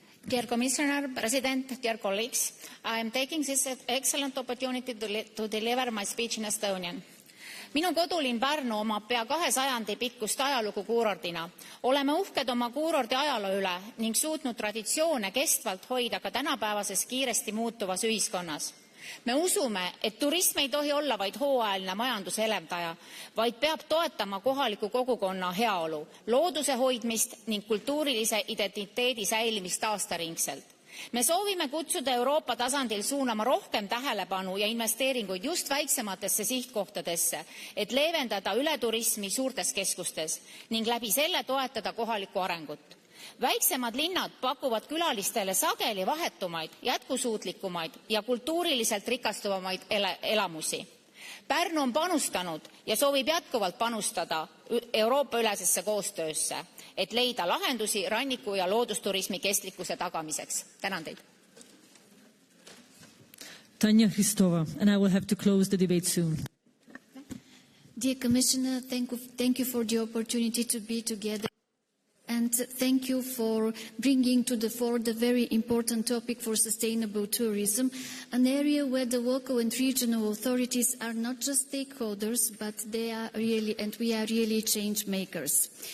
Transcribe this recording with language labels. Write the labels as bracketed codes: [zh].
[en] Dear Commissioner, President, dear colleagues, I am taking this excellent opportunity to deliver my speech in Estonian. [et] Minu kodulinn Pärnu omab pea 2 sajandi pikkust ajalugu kuurordina. Oleme uhked oma kuurordi ajaloo üle ning suutnud traditsioone kestvalt hoida ka tänapäevases kiiresti muutuvas ühiskonnas. Me usume, et turism ei tohi olla vaid hooajaline majanduse elavdaja, vaid peab toetama kohaliku kogukonna heaolu, looduse hoidmist ning kultuurilise identiteedi säilimist aastaringselt. Me soovime kutsuda Euroopa tasandil suunama rohkem tähelepanu ja investeeringuid just väiksematesse sihtkohtadesse, et leevendada ületurismi suurtes keskustes ning läbi selle toetada kohalikku arengut. Väiksemad linnad pakuvad külalistele sageli vahetumaid, jätkusuutlikumaid ja kultuuriliselt rikastuvamaid elamusi. Pärnu on panustanud ja soovib jätkuvalt panustada Euroopa-ülesesse koostöösse, et leida lahendusi ranniku- ja loodusturismi kestlikkuse tagamiseks. Tänan teid. [en] Tanja Hristova, and I will have to close the debate soon. Dear Commissioner, thank you for the opportunity to be together. And thank you for bringing to the fore the very important topic for sustainable tourism, an area where the local and regional authorities are not just stakeholders, but they are really, and we are really change makers.